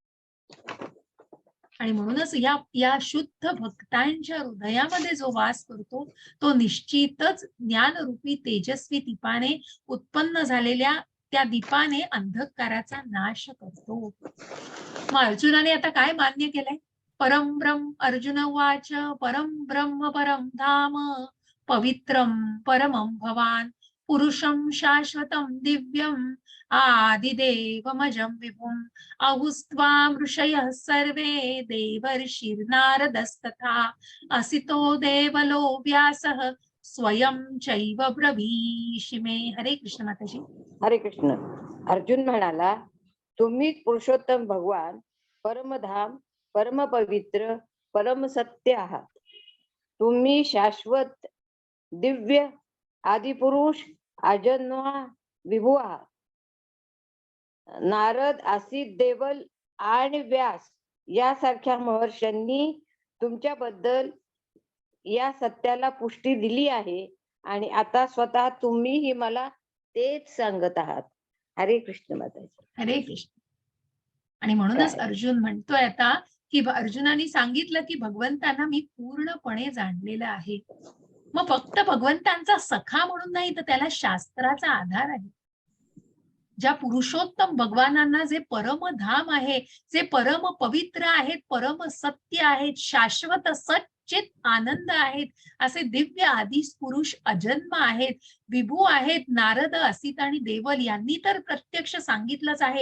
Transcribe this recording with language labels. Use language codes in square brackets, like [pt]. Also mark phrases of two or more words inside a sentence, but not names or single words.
[mr] आणि म्हणूनच या या शुद्ध भक्तांच्या हृदयामध्ये जो वास करतो तो निश्चितच ज्ञानरूपी तेजस्वी दीपाने, उत्पन्न झालेल्या त्या दीपाने अंधकाराचा नाश करतो. मग अर्जुनाने आता काय मान्य केलंय? [sa] परम ब्रह्म, अर्जुन उवाच, परम ब्रह्म परम धाम, पवित्रम परमं भवान, पुरुषं शाश्वतं दिव्यं, आदिदेवमजं विभुम्, आहुस्त्वां ऋषयः सर्वे, देवर्षिर्नारदस्तथा, असितो देवलो व्यासः, स्वयं चैव ब्रवीषि मे. [mr] हरे कृष्ण माताजी. हरे कृष्ण. अर्जुन म्हणाला, तुम्हीच पुरुषोत्तम भगवान, परमधाम, परम पवित्र, परम सत्य आहात. तुम्ही शाश्वत, दिव्य, आदिपुरुष, अजन्मा, विभू आहात. नारद, असित, देवल आणि व्यास यासारख्या महर्षांनी तुमच्याबद्दल या सत्याला पुष्टी दिली आहे आणि आता स्वतः तुम्हीही मला तेच सांगत आहात. हरे कृष्ण माताजी. हरे कृष्ण. आणि म्हणूनच काय? अर्जुन म्हणतोय आता की अर्जुनाने सांगितलं की भगवंतांना मी पूर्णपणे जाणलेलं आहे. मग फक्त भगवंतांचा सखा म्हणून नाही, तर त्याला शास्त्राचा आधार आहे. ज्या पुरुषोत्तम भगवानांना जे परमधाम आहे, जे परम पवित्र आहेत, परम सत्य आहेत, शाश्वत सच्चित आनंद आहेत, असे दिव्य आदिस पुरुष अजन्म आहेत, विभू आहेत, नारद, असित आणि देवल यांनी तर प्रत्यक्ष सांगितलंच आहे.